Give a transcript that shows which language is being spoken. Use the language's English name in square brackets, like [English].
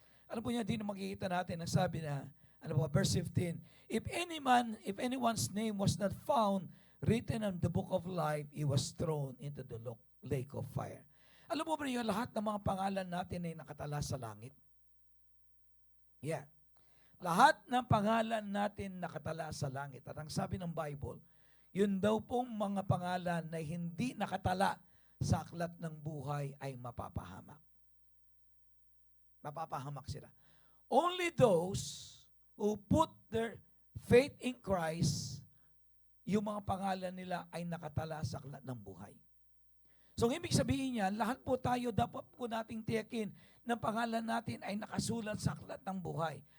[Filipino] Alam po niya, din makikita natin, ang sabi na, ano po, [English] verse 15, if anyone's name was not found written in the book of life, he was thrown into the lake of fire. [Filipino] Alam mo ba niyo, lahat ng mga pangalan natin ay nakatala sa langit? Yeah. Lahat ng pangalan natin nakatala sa langit. At ang sabi ng Bible, yun daw pong mga pangalan na hindi nakatala sa aklat ng buhay ay mapapahamak. Mapapahamak sila. [English] Only those who put their faith in Christ, [Filipino] yung mga pangalan nila ay nakatala sa aklat ng buhay. So, ibig sabihin niya, lahat po tayo dapat po nating tiyakin na pangalan natin ay nakasulat sa aklat ng buhay.